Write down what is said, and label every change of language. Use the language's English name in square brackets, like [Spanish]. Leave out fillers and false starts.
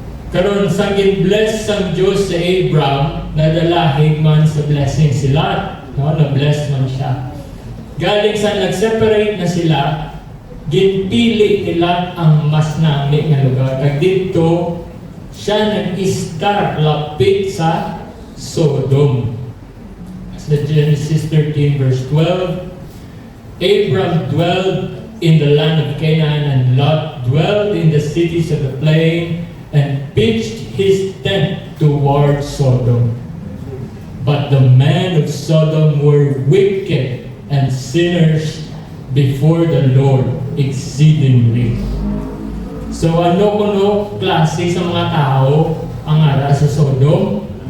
[Hiligaynon] Karon sa gin-bless ang Diyos sa Abraham, nadalahig man sa blessing sila, no? Na-bless man siya. Galing sa nag-separate na sila, ginpili nila ang mas nami nga lugar. Kag dito, siya nag-start lapit sa Sodom. [English] Sa Genesis 13 verse 12, Abraham dwelled in the land of Canaan, and Lot dwelled in the cities of the plain, and pitched his tent toward Sodom. But the men of Sodom were wicked and sinners before the Lord exceedingly. [Hiligaynon] So ano klase sa mga tao ang ara sa Sodom?